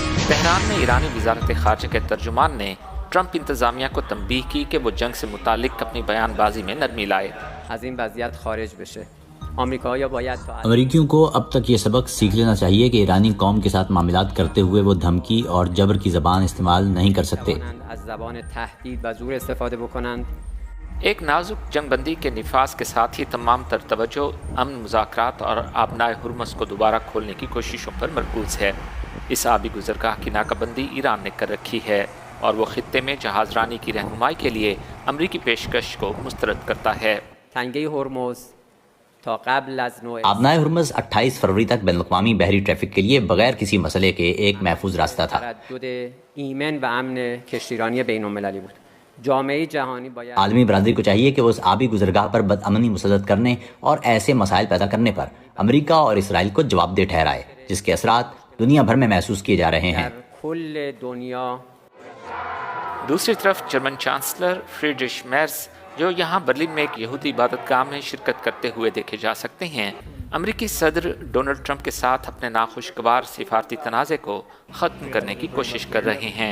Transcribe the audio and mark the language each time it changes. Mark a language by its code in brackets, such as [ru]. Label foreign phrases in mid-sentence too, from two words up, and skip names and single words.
[ur] تہران میں ایرانی وزارت خارجہ کے ترجمان نے ٹرمپ انتظامیہ کو تنبیہ کی کہ وہ جنگ سے متعلق اپنی بیان بازی میں نرمی لائے۔ [fa] از این وضعیت خارج بشه. آمریکایی‌ها باید [ur] امریکیوں کو اب تک یہ سبق سیکھ لینا چاہیے کہ ایرانی قوم کے ساتھ معاملات کرتے ہوئے وہ دھمکی اور جبر کی زبان استعمال نہیں کر سکتے۔ [fa] از زبان تهدید و زور استفاده بکنند. [ur] ایک نازک جنگ بندی کے نفاذ کے ساتھ ہی تمام تر توجہ امن مذاکرات اور آبنائے ہرمز کو دوبارہ کھولنے کی کوششوں پر مرکوز ہے۔ اس آبی گزرگاہ کی ناکہ بندی ایران نے کر رکھی ہے اور وہ خطے میں جہاز رانی کی رہنمائی کے لیے امریکی پیشکش کو مسترد کرتا ہے۔ [fa] تنگه هرمز تا قبل از نوع [ur] آبنائے ہرمز 28 فروری تک بین الاقوامی بحری ٹریفک کے لیے بغیر کسی مسئلے کے ایک محفوظ راستہ تھا۔ [fa] تردد ایمن و امن کشتیرانی بین المللی بود. جامعه جهانی باید [ur] عالمی برادری کو چاہیے کہ وہ اس آبی گزرگاہ پر بدامنی مسلط کرنے اور ایسے مسائل پیدا کرنے پر امریکہ اور اسرائیل کو جواب دہ ٹھہرائے جس کے اثرات دنیا بھر میں محسوس کیے جا رہے ہیں۔ [fa] در کل دنیا [ur] دوسری طرف جرمن چانسلر فریڈرش میرز جو یہاں برلن میں ایک یہودی عبادت گاہ میں شرکت کرتے ہوئے دیکھے جا سکتے ہیں، امریکی صدر ڈونلڈ ٹرمپ کے ساتھ اپنے ناخوشگوار سفارتی تنازع کو ختم کرنے کی کوشش کر رہے ہیں۔